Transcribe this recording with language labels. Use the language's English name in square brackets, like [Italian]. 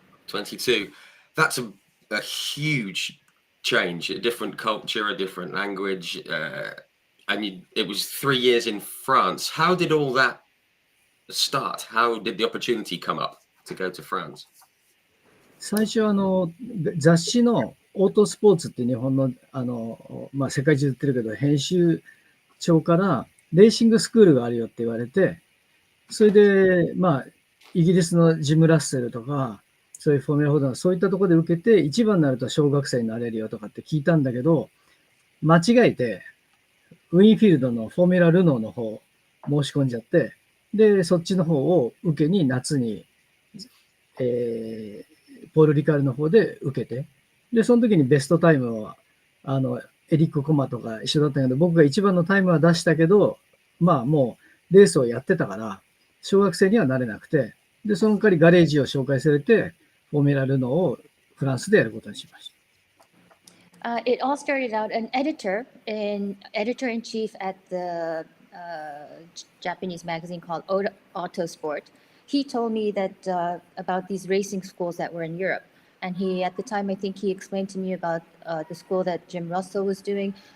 [English] 22. That's a huge change, a different culture, a different language. And it was 3 years in France. How did all that start? How did the opportunity come up to go to France? [Japanese] 最初雑誌のオートスポーツって日本の、まあ、世界中売ってるけど、編集長からレーシングスクールがあるよって言われて、それで、まあ、イギリスのジム・ラッセルとか、そういうフォーミュラ4のそういったところで受けて、一番になると小学生になれるよとかって聞いたんだけど、間違えて、ウィンフィールドのフォーミュラ・ルノーの方申し込んじゃって、で、そっちの方を受けに夏に、ポール・リカールの方で受けて、で、その時にベストタイムは、エリック・コマとか一緒だったけど、僕が一番のタイムは出したけど、まあもうレースをやってたから、小学生にはなれなくて、で、その代わりガレージを紹介されて、フォーミュラ・ルノーをフランスでやることにしました。 [English] It all started out an editor-in-chief at the Japanese magazine called Autosport. He told me that about these racing schools that were in Europe. And at the time, I think he explained to me about the school that Jim Russell was doing.